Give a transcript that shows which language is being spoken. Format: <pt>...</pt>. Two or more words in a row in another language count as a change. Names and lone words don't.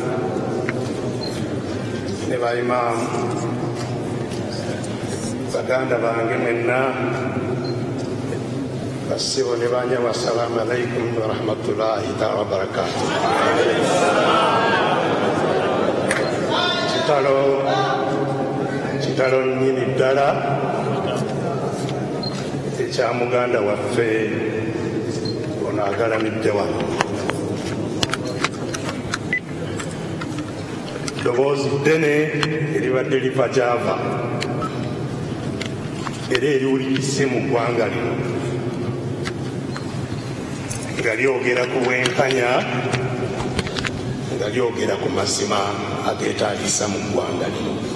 <lg>ne baimaamu baganda bange mwenna basibo ne banyawa,</lg> <ar>السلام عليكم ورحمة الله تعالى وبركاته.</ar> <lg>kitalo nnyini ddala ekya muganda waffe ono agalamidde wano. Ddoboozi ddene eribadde liva gy'ava era eriwulikise mu ggwanga lino nga lyogera ku bwenkanya, nga lyogera ku mazima ageetaagisa mu ggwanga lino.</lg>